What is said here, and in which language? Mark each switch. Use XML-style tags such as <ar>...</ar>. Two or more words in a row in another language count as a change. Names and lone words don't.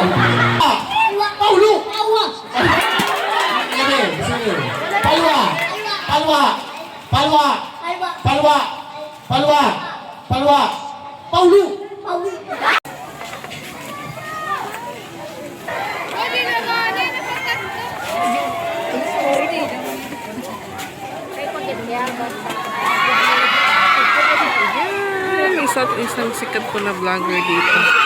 <tl>Paulo! Sige, sige. Palwa! Palwa! Palwa! Palwa! Palwa! Palwa! Paulo! Ayan, isang sikat po na vlogger dito.</tl>